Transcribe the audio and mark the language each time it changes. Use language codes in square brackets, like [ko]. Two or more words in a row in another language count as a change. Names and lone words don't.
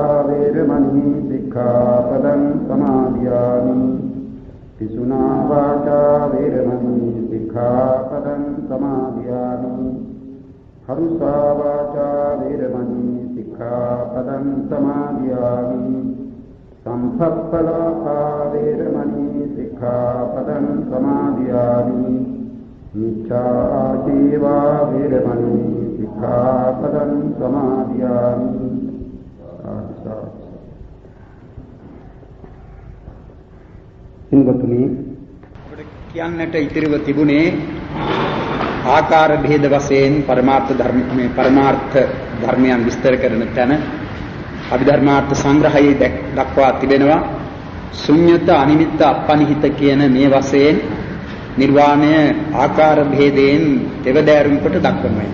[pi] वेरमणि सिक्खापदं समादयामि पिशुना वाचा वेरमणि सिक्खापदं समादयामि हरुषा वाचा वेरमणि सिक्खापदं समादयामि संसप्पलापा वेरमणि सिक्खापदं समादयामि मिथ्याजीवा वेरमणि सिक्खापदं समादयामि [si] හින්වතුනි කියන්නට ඉතිරිව තිබුණේ ආකාර භේද වශයෙන් පරමාර්ථ ධර්මයන් විස්තර කරන තැන අභිධර්මාර්ථ සංග්‍රහයේ දක්වා තිබෙනවා ශුන්්‍යත අනිමිත්ත අපනිහිත කියන මේ වශයෙන් නිර්වාණය ආකාර භේදයෙන් දෙවදෑරුම් කොට දක්වනවා.